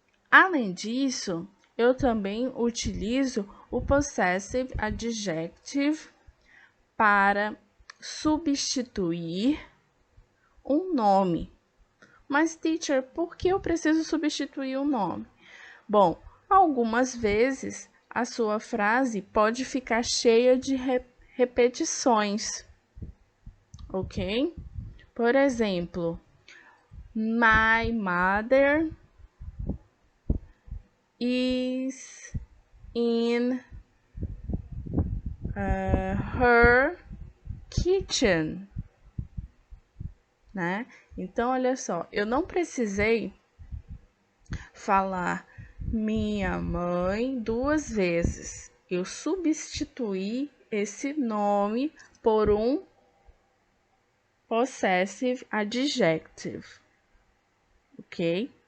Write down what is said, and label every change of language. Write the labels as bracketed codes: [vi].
[pt] Além disso, eu também utilizo o possessive adjective para substituir um nome. Mas, teacher, por que eu preciso substituir um nome? Bom, algumas vezes a sua frase pode ficar cheia de repetições, ok? Por exemplo, [en] my mother is in her kitchen, né? [pt] Então, olha só, eu não precisei falar minha mãe 2 vezes. Eu substituí esse nome por um possessive adjective, ok?